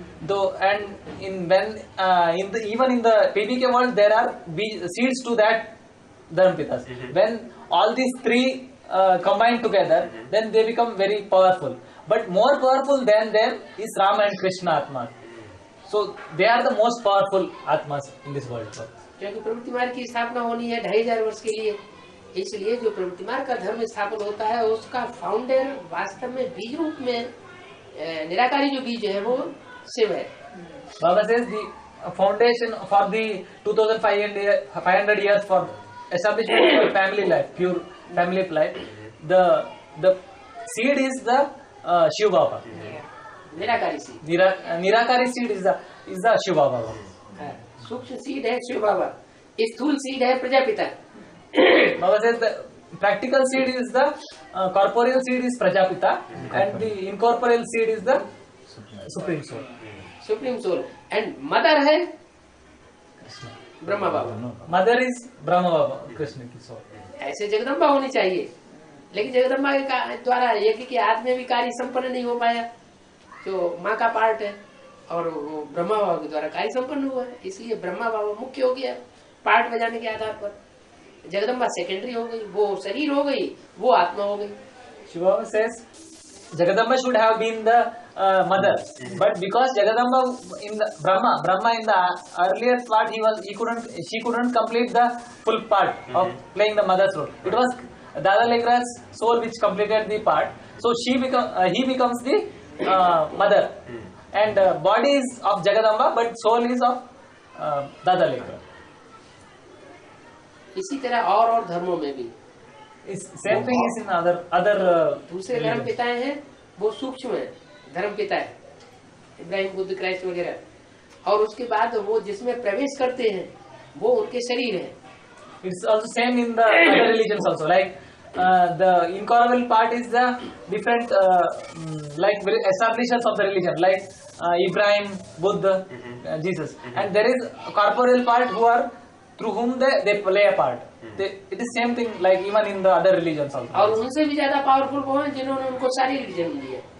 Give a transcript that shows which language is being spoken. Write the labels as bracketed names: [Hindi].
[English] Though, and even in the PBK world there are seeds to that Dharampitas. When all these three combine together, then they become very powerful. But more powerful than them is Rama and Krishna Atma. So they are the most powerful Atmas in this world. [Hindi] क्योंकि प्रवृत्ति मार्ग की स्थापना होनी है 2500 वर्ष के लिए, इसलिए जो प्रवृत्ति मार्ग का धर्म स्थापन होता है उसका फाउंडर वास्तव में बीज रूप में निराकारी जो बीज है वो शिव है. [English] Baba says the foundation for the 2500 years for establishment of family life, pure family life, the seed is the Shiv Baba. [Hindi] Nirankari seed. [English] Nirakari seed is the Shiva Baba. [Hindi] सूक्ष्म सीड है शिव बाबा, स्थूल सीड है Prajapita. [English] Baba says the practical seed is the corporeal seed is Prajapita and the incorporeal seed is the Supreme Soul. Supreme soul and mother है Brahma Baba. Mother is Brahma Baba, Krishna की soul. [Hindi] ऐसे जगदम्बा होनी चाहिए, लेकिन जगदम्बा के द्वारा यज्ञ के हाथ में भी कार्य संपन्न नहीं हो पाया, जो माँ का पार्ट है, और वो ब्रह्मा बाबा के द्वारा कार्य संपन्न हुआ है, इसलिए ब्रह्मा बाबा मुख्य हो गया पार्ट बजाने के आधार पर। जगदम्बा सेकेंडरी हो गई, वो शरीर हो गई, वो आत्मा हो गई। [English] Shiva says Jagadamba should have been the mother, but because Jagadamba in the Brahma in the earlier part she couldn't complete the full part of playing the mother's role. It was Dada Lekra's soul which completed the part, so he becomes the mother, and body is of Jagadamba, but soul is of Dada Lekra. [Hindi] इसी तरह और धर्मों में भी [English] Same thing is in other [Hindi] दूसरे धर्म पिताएं हैं, वो सूक्ष्म है धर्म पिता है, इब्राहिम बुद्ध क्राइस्ट वगैरह, और उसके बाद वो जिसमें प्रवेश करते हैं वो उनके शरीर है। [English] It's also same in the other religions also. Like the incorporeal part is the different like establishers of the religion, like Ibrahim, Buddha, Jesus, and there is a corporeal part who are through whom they play a part. It is same thing like even in the other religions also. [Hindi] और उनसे भी ज्यादा powerful वो हैं जिन्होंने उनको सारी religion दी है।